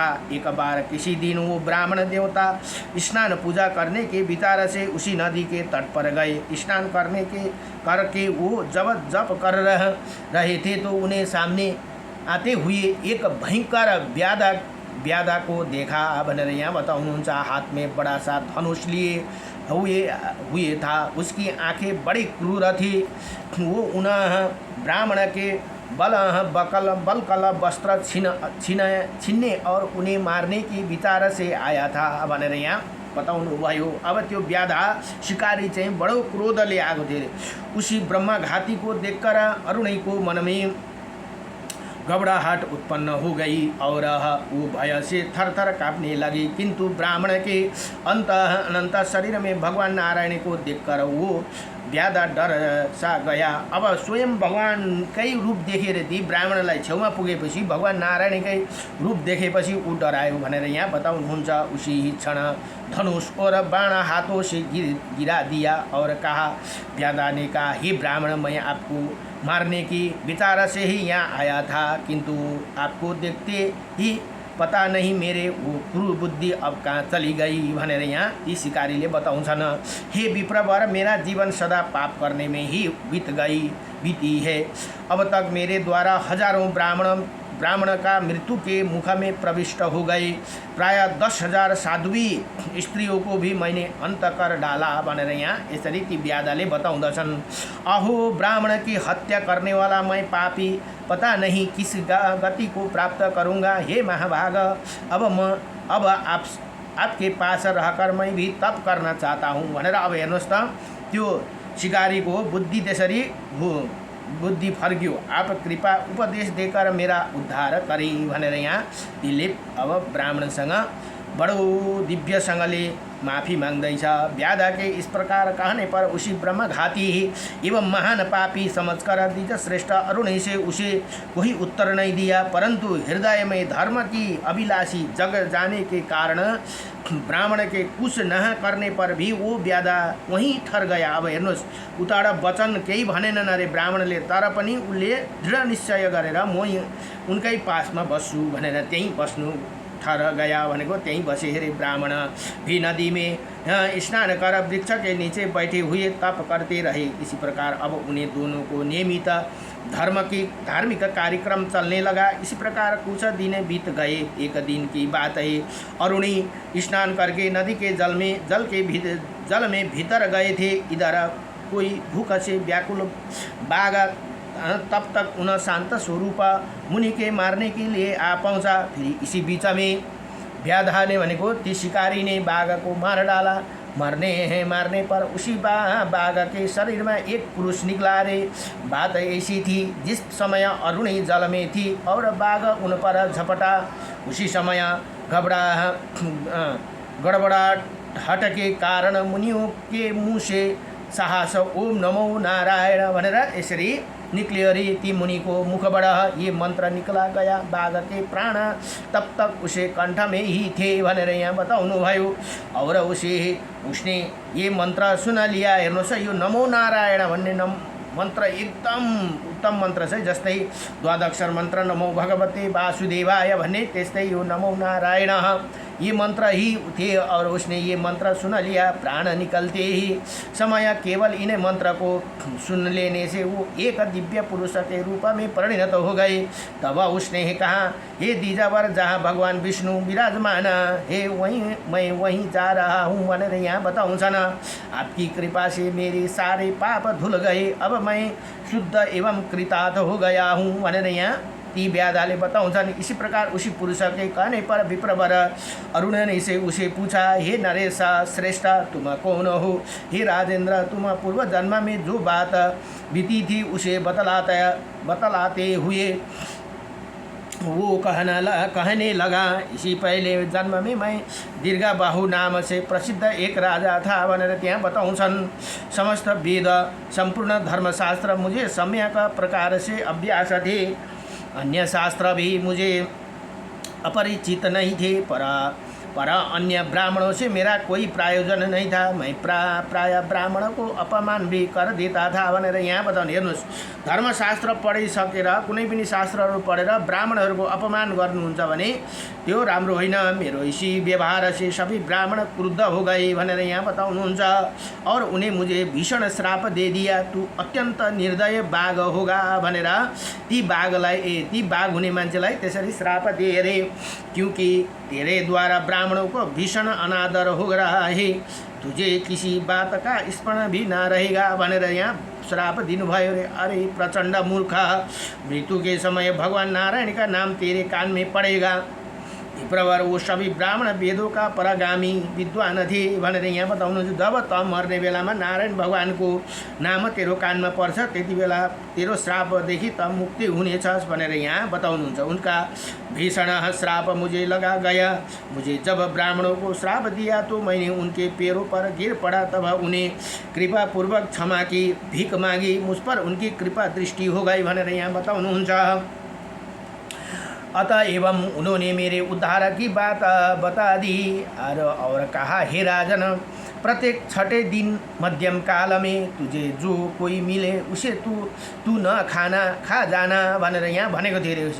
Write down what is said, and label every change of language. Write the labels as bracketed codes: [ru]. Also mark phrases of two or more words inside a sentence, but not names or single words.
[hi] एक बार किसी दिन वो ब्राह्मण देवता स्नान पूजा करने के विचार से उसी नदी के तट पर गए। स्नान करके वो जब जप कर रहे थे तो उन्हें सामने आते हुए एक भयंकर व्याधा को देखा [ne] भनेर यहाँ बताउनुहुन्छ। [hi] हाथ में बड़ा सा धनुष लिए हुए था। उसकी आंखें बड़ी क्रूर थी। वो उन ब्राह्मण के बलकल वस्त्र छीनने और उन्हें मारने की विचार से आया था [ne] भनेर यहाँ बताउनु भयो। अब त्यो व्याधा शिकारी चाहिँ बडो क्रोधले आएको थियो। [hi] उसी ब्रह्मघाती को देखकर अरुणी को मन में घबराहट उत्पन्न हो गई और वो भय से थर थर काँपने लगी। किंतु ब्राह्मण के अनंत शरीर में भगवान नारायण को देखकर वो व्याधा डर सा गया। [ne] अब स्वयं भगवानकै रूप देखेर ती ब्राह्मणलाई छेउमा पुगेपछि भगवान नारायणकै रूप देखेपछि ऊ डरायो भनेर यहाँ बताउनुहुन्छ। [hi] उसी ही क्षण धनुष और बाण हाथों से गिरा दिया और कहा, व्याधा ने कहा, हे ब्राह्मण, मैं आपको मारने की विचार से ही यहाँ आया था, किंतु आपको देखते ही पता नहीं मेरे वो क्रूर बुद्धि अब कहाँ चली गई [ne] भनेर यहाँ ती शिकारीले बताउँछन्। [hi] हे विप्रवर, मेरा जीवन सदा पाप करने में ही बीती है। अब तक मेरे द्वारा हजारों ब्राह्मण का मृत्यु के मुख में प्रविष्ट हो गए। प्राय 10,000 साध्वी स्त्रियों को भी मैंने अंत कर डाला [ne] भनेर यहाँ यसरी ती व्याधाले बताउँदछन्। [hi] अहो ब्राह्मण की हत्या करने वाला मैं पापी, पता नहीं किस गति को प्राप्त करूँगा। हे महाभाग, अब आपके पास रहकर मैं भी तप करना चाहता हूँ [ne] भनेर अब हेर्नुहोस् त त्यो शिकारीको बुद्धि त्यसरी बुद्धि फर्क्यो। [hi] आप कृपा उपदेश देकर मेरा उद्धार करी [ne] भनेर यहाँ तिनले अब ब्राह्मणसँग बडो दिव्यसँगले माफी मांग्दैछ। [hi] व्याधा के इस प्रकार कहने पर उसी ब्रह्मघाती एवं महान पापी समझकर द्विज श्रेष्ठ अरुणी से उसे कोई उत्तर नहीं दिया, परंतु हृदय में धर्म की अभिलाषी जग जाने के कारण ब्राह्मण के कुछ न करने पर भी वो व्याधा वहीं ठहर गया। [ne] अब हेर्नुहोस्, उताड वचन केही भनेनन् अरे ब्राह्मणले, तर पनि उसले दृढ निश्चय गरेर म उनकै पासमा बस्छु भनेर त्यहीँ बस्नु [hi] ठहर गया [ne] भनेको त्यहीं बसे हेरे। [hi] ब्राह्मण भी नदी में स्नान कर वृक्ष के नीचे बैठे हुए तप करते रहे। इसी प्रकार अब उन्हें दोनों को नियमित धार्मिक कार्यक्रम चलने लगा। इसी प्रकार कुछ दिन बीत गए। एक दिन की बात है, अरुणी स्नान करके नदी के जल में भीतर गए थे। इधर कोई भूख से व्याकुल बाघ तब तक उन शांत स्वरूप मुनि के मारने के लिए आ पहुँचा। फिर इसी बीच में व्याधा ने भनेको ती शिकारी ने बाघ को मार डाला। मारने पर उसी बाघ के शरीर में एक पुरुष निकला रे। बात ऐसी थी, जिस समय अरुणी जल में थी और बाघ उन पर झपटा, उसी समय गड़बड़ाहट के कारण मुनियों के मुँह से साहस ओम नमो नारायण [ne] भनेर यसरी निक्लियो रे। [hi] ती मुनि को मुखबाट ये मंत्र निकला गया। बाघ के प्राण तब तक उसे कंठ में ही थे [ne] भनेर यहाँ बताउनु भयो। [hi] और उसने ये मंत्र सुन लिया। [ne] हेर्नुहोस्, यो नमो नारायण भन्ने मन्त्र एकदम उत्तम मन्त्र छ। जस्तै द्वादक्षर मन्त्र [sa] नमो भगवते वासुदेवाय [ne] भन्ने, त्यस्तै यो नमो नारायण [hi] ये मंत्र ही थे और उसने ये मंत्र सुन लिया। प्राण निकलते ही समय केवल इन मंत्र को सुन लेने से वो एक दिव्य पुरुष के रूप में परिणत हो गए। तब उसने कहा, हे द्विजावर, जहाँ भगवान विष्णु विराजमान है मैं वहीं जा रहा हूँ [ne] भनेर यहाँ बताउँछन्। [hi] आपकी कृपा से मेरे सारे पाप धुल गए, अब मैं शुद्ध एवं कृतार्थ हो गया हूँ [ne] भनेर यहाँ ती व्याधाले बताउँछन्। [hi] इसी प्रकार उसी पुरुष के कहने पर विप्रवर अरुण ने से उसे पूछा, हे नरेश श्रेष्ठ, तुम कौन हो? हे राजेंद्र, तुम पूर्व जन्म में जो बात बीती थी उसे बतलाते हुए वो कहने लगा, इसी पहले जन्म में मैं दीर्घबाहु नाम से प्रसिद्ध एक राजा था [ne] भनेर त्यहाँ बताउँछन्। [hi] समस्त वेद संपूर्ण धर्मशास्त्र मुझे सम्यक प्रकार से अभ्यास थे। अन्य शास्त्र भी मुझे अपरिचित नहीं थे, पर अन्य ब्राह्मणों से मेरा कोई प्रयोजन नहीं था। मैं प्राय ब्राह्मण को अपमान भी कर देता था [ne] भनेर यहाँ बताउनु। हेर्नुहोस्, धर्मशास्त्र पढिसकेर कुनै पनि शास्त्रहरू पढेर ब्राह्मणहरूको अपमान गर्नुहुन्छ भने त्यो राम्रो होइन। [hi] मेरो इसी व्यवहार से सभी ब्राह्मण क्रुद्ध हो गए [ne] भनेर यहाँ बताउनुहुन्छ। [hi] और उन्हें मुझे भीषण श्राप दे दिया, तू अत्यंत निर्दय बाघ होगा [ne] भनेर ती बाघ हुने मान्छेलाई त्यसरी श्राप दिए अरे। [hi] क्योंकि तेरे द्वारा ब्राह्मणों को भीषण अनादर हो रहा है, तुझे किसी बात का स्मरण भी ना रहेगा [ne] भनेर यहाँ श्राप दिनुभयो रे। [hi] अरे प्रचंड मूर्ख, मृत्यु के समय भगवान नारायण का नाम तेरे कान में पड़ेगा। विप्रवर वो सभी ब्राह्मण वेदों का परागामी विद्वान थे [ne] भनेर यहाँ बताउनुहुन्छ। जब त मर्ने बेलामा नारायण भगवानको नाम तेरो कानमा पर्छ, त्यति बेला तेरो श्रापदेखि त मुक्ति हुनेछस् भनेर यहाँ बताउनुहुन्छ। [hi] उनका भीषण श्राप मुझे लगा गया। मुझे जब ब्राह्मणों को श्राप दिया तो मैंने उनके पैरों पर गिर पड़ा, तब उन्हें कृपा पूर्वक क्षमा की भीख मांगी। मुझ पर उनकी कृपा दृष्टि हो गई [ne] भनेर यहाँ बताउनुहुन्छ। [hi] अतः एवं उन्होंने मेरे उद्धार की बात बता दी और कहा, हे राजन, प्रत्येक छठे दिन मध्यम काल में तुझे जो कोई मिले उसे तू न खा जाना [ne] भनेर यहाँ भनेको थिए रे।